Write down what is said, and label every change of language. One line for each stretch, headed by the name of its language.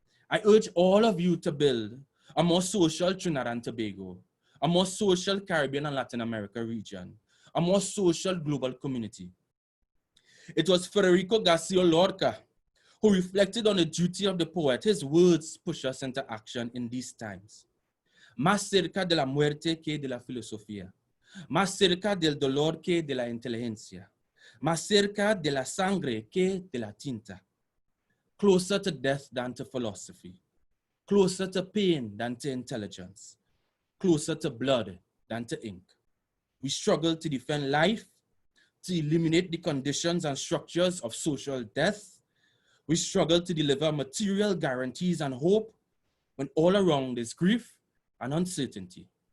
English: I urge all of you to build a more social Trinidad and Tobago, a more social Caribbean and Latin America region, a more social global community. It was Federico Garcia Lorca who reflected on the duty of the poet. His words push us into action in these times.
Spanish: Más cerca de la muerte que de la filosofía, más cerca del dolor que de la inteligencia, más cerca de la sangre que de la tinta.
English: Closer to death than to philosophy, closer to pain than to intelligence, closer to blood than to ink. We struggle to defend life, to eliminate the conditions and structures of social death. We struggle to deliver material guarantees and hope when all around is grief and uncertainty.